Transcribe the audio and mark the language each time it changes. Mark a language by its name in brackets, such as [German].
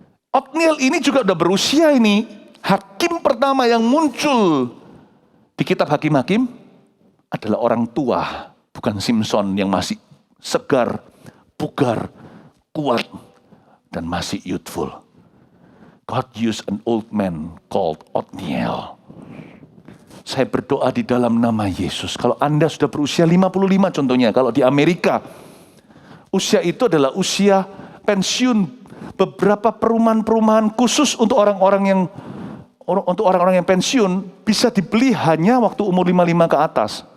[Indonesian] Otniel ini juga udah berusia ini. Hakim pertama yang muncul di kitab Hakim-Hakim adalah orang tua, bukan Simpson yang masih segar, bugar, kuat, dan masih youthful. [English] God used an old man called Otniel. [Indonesian] Saya berdoa di dalam nama Yesus. Kalau Anda sudah berusia 55 contohnya, kalau di Amerika, usia itu adalah usia pensiun. Beberapa perumahan-perumahan khusus untuk orang-orang yang pensiun bisa dibeli hanya waktu umur 55 ke atas.